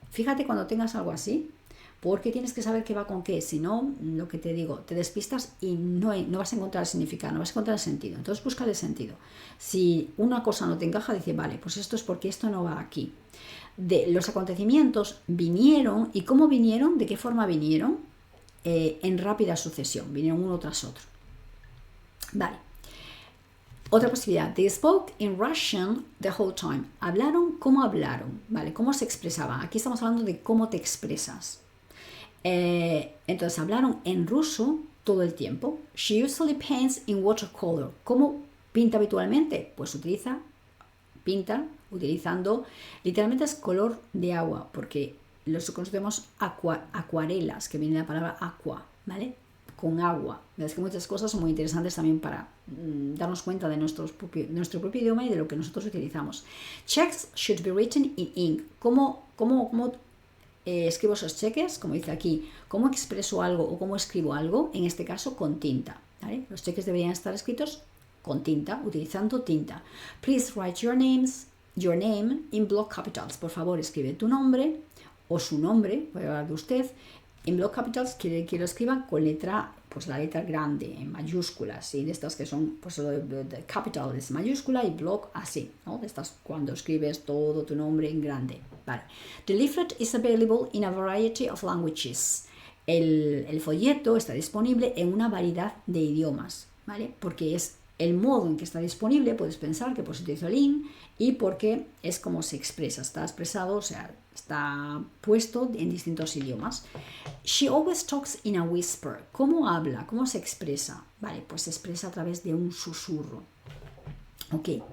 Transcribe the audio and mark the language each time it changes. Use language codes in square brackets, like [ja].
[es] Fíjate cuando tengas algo así, porque tienes que saber qué va con qué, si no, lo que te digo, te despistas y no vas a encontrar el significado, no vas a encontrar el sentido. Entonces busca el sentido. Si una cosa no te encaja, dice, vale, pues esto es porque esto no va aquí. De los acontecimientos vinieron, ¿y cómo vinieron? ¿De qué forma vinieron? En rápida sucesión, vinieron uno tras otro. Vale. Otra posibilidad, [en] they spoke in Russian the whole time. [es] Hablaron, ¿cómo hablaron? ¿Vale? ¿Cómo se expresaban? Aquí estamos hablando de cómo te expresas. Entonces hablaron en ruso todo el tiempo. [en] She usually paints in watercolor. [es] ¿Cómo pinta habitualmente? Pues pinta utilizando, literalmente es color de agua, porque los conocemos acuarelas, que viene de la palabra aqua, ¿vale? Con agua. Es que muchas cosas son muy interesantes también para darnos cuenta de nuestro propio idioma y de lo que nosotros utilizamos. [en] Checks should be written in ink. [es] ¿Cómo escribo esos cheques? Como dice aquí, ¿cómo expreso algo o cómo escribo algo? En este caso, con tinta, ¿vale? Los cheques deberían estar escritos con tinta, utilizando tinta. [en] Please write your name in block capitals. [es] Por favor, escribe tu nombre o su nombre, voy a hablar de usted, en [en] block capitals, [es] quiere que lo escriban con la letra grande, en mayúsculas, ¿sí? De estas que son, pues de capital es mayúscula y block así, ¿no? De estas cuando escribes todo tu nombre en grande, ¿vale? [en] The leaflet is available in a variety of languages. [es] El folleto está disponible en una variedad de idiomas, ¿vale? Porque es el modo en que está disponible, puedes pensar que pues utilizo el in, y porque es como se expresa, está expresado, o sea, está puesto en distintos idiomas. [en] She always talks in a whisper. [es] ¿Cómo habla? ¿Cómo se expresa? Vale, pues se expresa a través de un susurro. Ok.